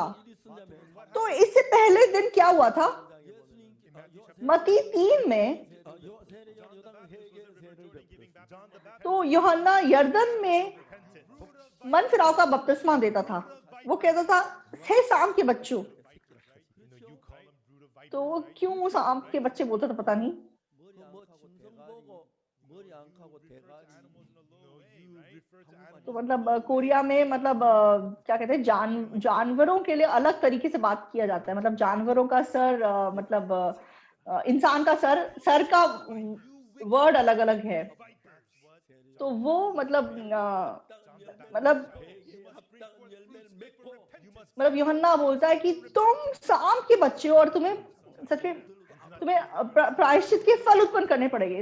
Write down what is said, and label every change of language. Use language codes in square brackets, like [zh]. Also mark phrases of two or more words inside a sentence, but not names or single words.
[hi] तो इससे पहले दिन क्या हुआ था? मत्ती 3 में तो यूहन्ना यरदन में मन फिराव का बपतिस्मा देता था। वो कहता था हे सांप के बच्चों। तो वो क्यों सांप के बच्चे बोलता था पता नहीं। [ko] 뭐 짐승 보고 머리 안 카고 대가리. [en] You refer to animals. [hi] तो मतलब कोरिया में मतलब क्या कहते हैं जानवरों के लिए अलग तरीके से बात किया जाता है। मतलब जानवरों का सर मतलब इंसान का सर का वर्ड अलग अलग है। तो वो मतलब यूहन्ना बोलता है कि तुम सांप के बच्चे हो और तुम्हें सच में प्रायश्चित के फल उत्पन्न करने पड़ेंगे।